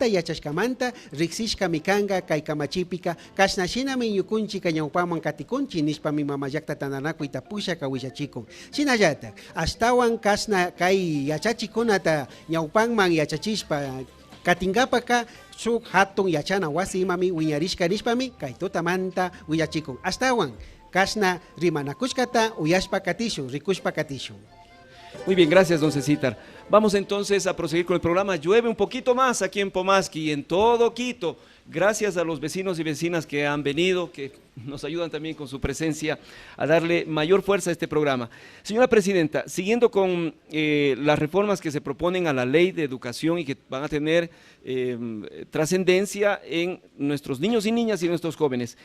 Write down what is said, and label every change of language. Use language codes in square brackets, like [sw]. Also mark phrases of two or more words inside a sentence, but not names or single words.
[qu] yachashkamanta riksishkami kanga kay kamachipika kashnashinami ñukunchik ñawpaman katikunchik nishpami mamayakta tandanakuy tapushaka willachikun shinallatak ashtawan kashna kay yachachikunata ñawpanman yachachishpa katingapaka shuk hatun yachana wasi imami wiñarishka nishpami kay tutamanta willachikun ashtawan kashna rimanakushkata uyashpa katishu, rikushpa katishu. [es] Muy bien, gracias, don Cecitar. Vamos entonces a proseguir con el programa. Llueve un poquito más aquí en Pomasqui y en todo Quito. Gracias a los vecinos y vecinas que han venido, que nos ayudan también con su presencia a darle mayor fuerza a este programa. Señora Presidenta, siguiendo con las reformas que se proponen a la Ley de Educación y que van a tener trascendencia en nuestros niños y niñas y nuestros jóvenes.